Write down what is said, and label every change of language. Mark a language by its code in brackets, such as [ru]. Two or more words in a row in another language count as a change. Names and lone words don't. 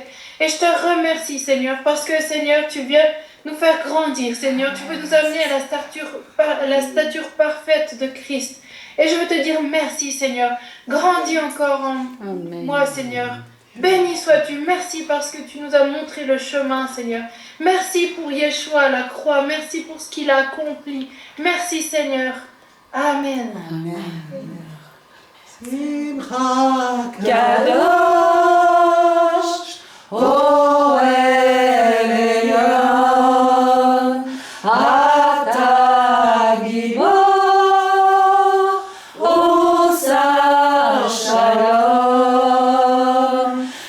[fr] Et je te remercie Seigneur parce que Seigneur tu viens nous faire grandir Seigneur, tu veux nous amener à la stature parfaite de Christ. Et je veux te dire merci Seigneur, grandis encore en moi Seigneur. Béni sois-tu, merci parce que tu nous as montré le chemin Seigneur. Merci pour Yeshua à la croix, merci pour ce qu'il a accompli. Merci Seigneur. Amen. Simcha [he] קדוש, או עליון, אתה גיבור, עושה שלום,